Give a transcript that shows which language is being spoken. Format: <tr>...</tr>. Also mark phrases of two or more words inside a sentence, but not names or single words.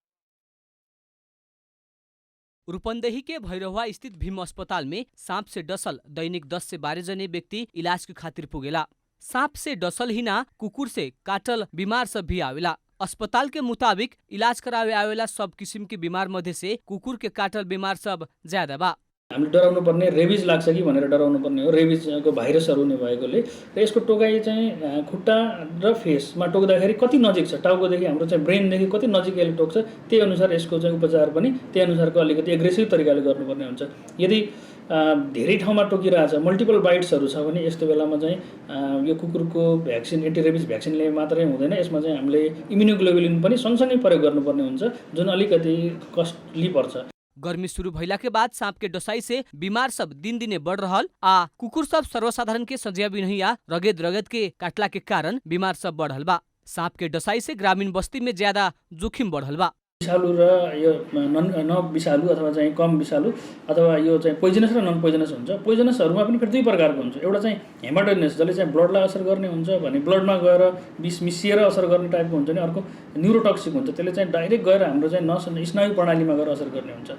<bho>रूपन्देही के भैरवा स्थित भीम अस्पताल में सांप से डसल दैनिक 10 से 12 जने व्यक्ति इलाज के खातिर पुगेला। सांप से डसल ही ना, कुकुर से काटल बीमार सब भी आवेला। अस्पताल के मुताबिक इलाज करावे आवेला सब किसिम के बीमार मध्ये से कुकुर के काटल बीमार सब ज्यादा बा।</bho> <ne>हामीले डराउनु पर्ने रेबिज लाग्छ कि भनेर डराउनु पर्ने हो। रेबिजको भाइरसहरू हुने भएकोले र यसको टोकाइ चाहिँ खुट्टा र फेसमा टोक्दाखेरि कति नजिक छ, टाउकोदेखि हाम्रो चाहिँ ब्रेनदेखि कति नजिक यसले टोक्छ, त्यही अनुसार यसको चाहिँ उपचार पनि त्यही अनुसारको अलिकति एग्रेसिभ तरिकाले गर्नुपर्ने हुन्छ। यदि धेरै ठाउँमा टोकिरहेछ,</ne> <en>multiple bites</en> <ne>छ भने यस्तो बेलामा चाहिँ यो कुकुरको भ्याक्सिन,</ne> <en>anti rabies</en> <ne>भ्याक्सिनले मात्रै हुँदैन, यसमा चाहिँ हामीले इम्युनोग्लोबुलिन पनि सँगसँगै प्रयोग गर्नुपर्ने हुन्छ, जुन अलिकति कस्टली पर्छ।</ne> <bho>गर्मी शुरू भइला के बाद सांप के डसाई से बीमार सब दिन दिने बढ़ रहल आ कुकुर सब सर्वसाधारण के सजिया बिनहिया रगेद रगेद के काटला के कारण बीमार सब बढ़ल बा। सांप के डसाई से ग्रामीण बस्ती में ज्यादा जोखिम बढ़ल बा।</bho> <ne>विषालु र यो न विषालु अथवा चाहिँ कम विषालु अथवा यो चाहिँ पोइजनस र</ne> <en>non poisonous</en> <ne>हुन्छ। पोइजनसहरूमा पनि फेरि दुई प्रकारको हुन्छ। एउटा चाहिँ हेमाटोजेनस, जसले चाहिँ ब्लडलाई असर गर्ने हुन्छ भने ब्लडमा गएर विष मिसिएर असर गर्ने टाइपको हुन्छ नि। अर्को न्युरोटक्सिक हुन्छ, त्यसले चाहिँ डाइरेक्ट गएर हाम्रो चाहिँ नस स्नायु प्रणालीमा गएर असर गर्ने हुन्छ।</ne>